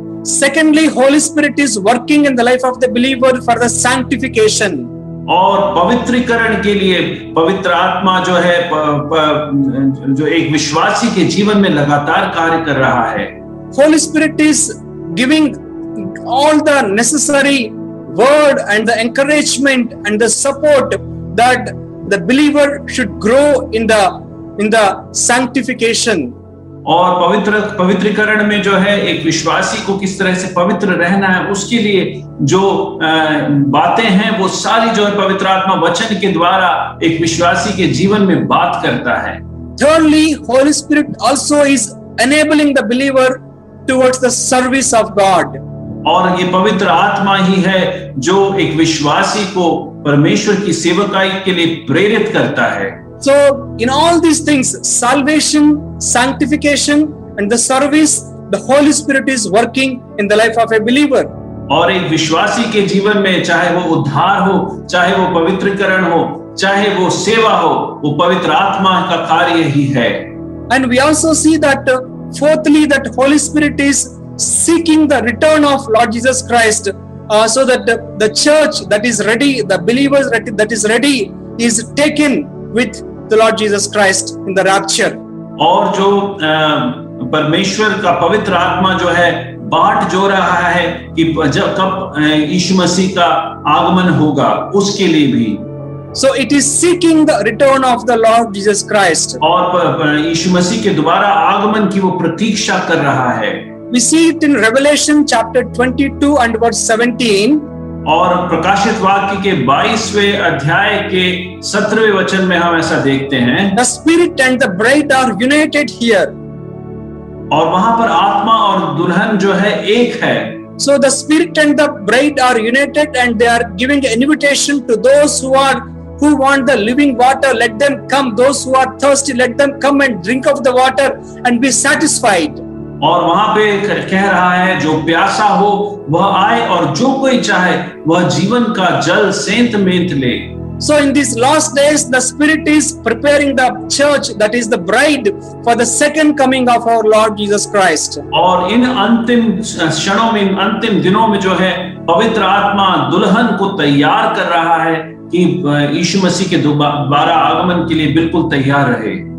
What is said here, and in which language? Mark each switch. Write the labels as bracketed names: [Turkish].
[English] Secondly, Holy Spirit is working in the life of the believer for the sanctification. [Hindi] और पवित्रीकरण के लिए पवित्र आत्मा जो है जो एक विश्वासी के जीवन में लगातार कार्य कर रहा है। [English] Holy Spirit is giving all the necessary word and the encouragement and the support that the believer should grow in the sanctification. [Hindi] और पवित्रीकरण में जो है एक विश्वासी को किस तरह से पवित्र रहना है उसके लिए जो बातें हैं वो सारी जो है पवित्र आत्मा वचन के द्वारा एक विश्वासी के जीवन में बात करता है। [English] Thirdly, Holy Spirit also is enabling the believer towards the service of God. [Hindi] और ये पवित्र आत्मा ही है जो एक विश्वासी को परमेश्वर की सेवकाई के लिए प्रेरित करता है। [English] So in all these things, salvation, sanctification and the service, the Holy Spirit is working in the life of a believer. [Hindi] और एक विश्वासी के जीवन में चाहे वो उद्धार हो, चाहे वो पवित्रीकरण हो, चाहे वो सेवा हो, वो पवित्र आत्मा का कार्य ही है। [English] And we also see that fourthly, that Holy Spirit is seeking the return of Lord Jesus Christ, so that the church that is ready, the believers that is ready, is taken with the Lord Jesus Christ in the rapture. [Hindi] और जो परमेश्वर का पवित्र आत्मा जो है बाट जो रहा है कि जब कब यीशु मसीह का आगमन होगा उसके लिए भी। [English] So it is seeking the return of the Lord Jesus Christ. [Hindi] और यीशु मसीह के दोबारा आगमन की वो प्रतीक्षा कर रहा है। [English] We see it in Revelation chapter 22 and verse 17. [Hindi] और प्रकाशित वाक्य के 22वें अध्याय के 17वें वचन में हम ऐसा देखते हैं, [English] The Spirit and the bride are united here. [Hindi] और वहां पर आत्मा और दुल्हन जो है एक है। [English] So the Spirit and the bride are united, and they are giving an invitation to those who want the living water. Let them come. Those who are thirsty, let them come and drink of the water and be satisfied. [Hindi] और वहां पे कह रहा है, जो प्यासा हो वह आए, और जो कोई चाहे वह जीवन का जल सेंत मेंत ले। [English] So in these last days, the Spirit is preparing the church, that is the bride, for the second coming of our Lord Jesus Christ. [Hindi] और इन अंतिम क्षणों में, इन अंतिम दिनों में जो है, पवित्र आत्मा दुल्हन को तैयार कर रहा है कि यीशु मसीह के दोबारा आगमन के लिए बिल्कुल तैयार रहे।